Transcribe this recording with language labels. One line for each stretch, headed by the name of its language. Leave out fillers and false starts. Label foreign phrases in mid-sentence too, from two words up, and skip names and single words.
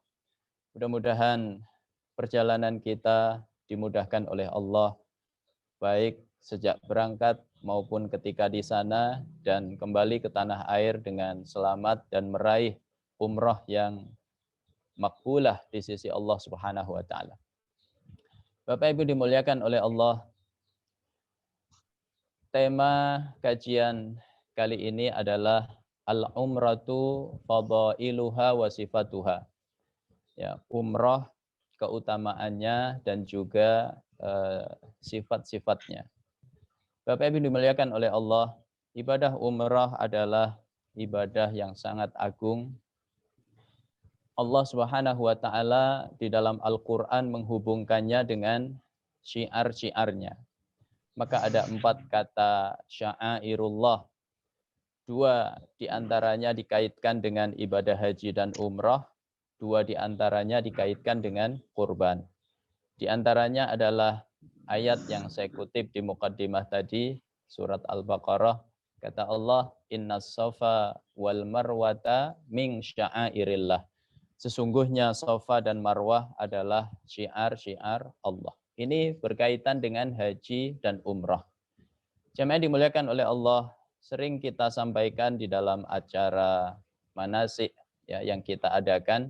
Indonesian: Mudah-mudahan perjalanan kita dimudahkan oleh Allah, baik sejak berangkat maupun ketika di sana dan kembali ke tanah air dengan selamat dan meraih umrah yang makbulah di sisi Allah
Arabic: سبحانه وتعالى.
Indonesian: Bapak Ibu dimuliakan oleh Allah, tema kajian kali ini adalah
Arabic: العمرة فضائلها وصفاتها.
Indonesian: Ya, umrah, keutamaannya dan juga sifat-sifatnya. Bapak Ibu dimuliakan oleh Allah, ibadah umrah adalah ibadah yang sangat agung. Allah
Arabic: سبحانه وتعالى
Indonesian: di dalam Al-Qur'an menghubungkannya dengan syiar-syiarnya. Maka ada 4 kata sya'airullah. 2 diantaranya dikaitkan dengan ibadah haji dan umrah. 2 diantaranya dikaitkan dengan kurban. Di antaranya adalah ayat yang saya kutip di muqaddimah tadi, surat Al-Baqarah. Kata Allah,
Arabic: إن الصفا والمروة من شعائر الله.
Indonesian: Sesungguhnya Safa dan Marwah adalah syiar-syiar Allah. Ini berkaitan dengan haji dan umrah. Jemaah dimuliakan oleh Allah, sering kita sampaikan di dalam acara manasik ya, yang kita adakan.